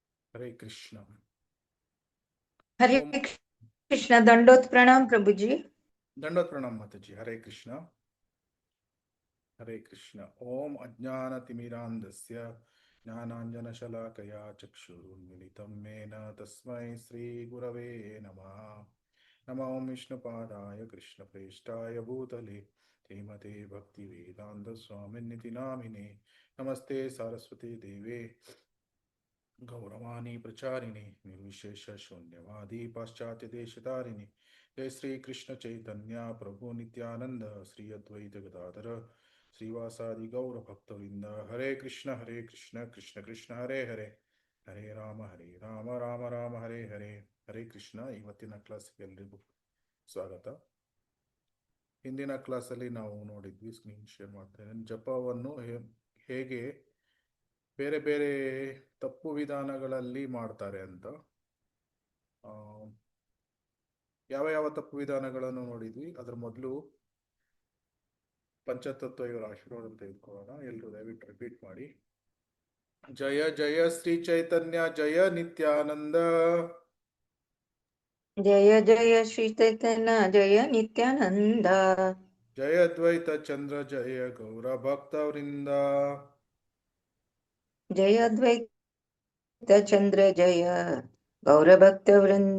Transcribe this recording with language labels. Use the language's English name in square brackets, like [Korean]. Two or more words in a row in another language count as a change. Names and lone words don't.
[Sanskrit] हरे कृष्ण। हरे ओम। [Hindi] कृष्ण। दंडोत प्रणाम प्रभु जी। दंडोत प्रणाम माताजी। [Sanskrit] हरे कृष्ण। हरे कृष्ण। ओम अज्ञानतिमिरान्धस्य ज्ञानाञ्जनशलाकया चक्षुरुन्मिलितं येन तस्मै श्रीगुरवे नमः। नमो विष्णुपादाय कृष्णप्रेष्ठाय भूतले श्रीमते भक्तिवेदान्तस्वामिन्निति नामिने। नमस्ते सारस्वती देवे गौरवाणी प्रचारिणे निर्विशेष शून्यवादी पाश्चात्य देशतारिणे। जय श्री कृष्ण चैतन्य प्रभु नित्यानंद श्री अद्वैत गदाधर श्रीवासादि गौर भक्तवृंद। हरे कृष्ण कृष्ण कृष्ण हरे हरे, हरे राम राम राम हरे हरे। हरे कृष्ण. [Kannada] ಇವತ್ತಿನ ಕ್ಲಾಸ್ಗೆ ಎಲ್ರಿಗೂ ಸ್ವಾಗತ. ಹಿಂದಿನ ಕ್ಲಾಸಲ್ಲಿ ನಾವು ನೋಡಿದ್ವಿ, [English] screen share [Kannada] ಮಾಡ್ತೇನೆ, ಜಪವನ್ನು ಹೇಗೆ ಬೇರೆ ಬೇರೆ ತಪ್ಪು ವಿಧಾನಗಳಲ್ಲಿ ಮಾಡ್ತಾರೆ ಅಂತ. ಯಾವ ಯಾವ ತಪ್ಪು ವಿಧಾನಗಳನ್ನು ನೋಡಿದ್ವಿ. ಅದರ ಮೊದಲು ಪಂಚತತ್ವ ಇವರ ಆಶೀರ್ವಾದ ತೆಗೆದುಕೊಳ್ಳೋಣ. ಎಲ್ಲರೂ ದಯವಿಟ್ಟು ರಿಪೀಟ್ ಮಾಡಿ. [Sanskrit] जय जय श्री चैतन्य जय नित्यानंद, जय जय श्री चैतन्य जय नित्यानंद, जय अद्वैत चंद्र जय गौर भक्त वृंद, जय अद्वैत चंद्र जय गौर भक्त वृंद,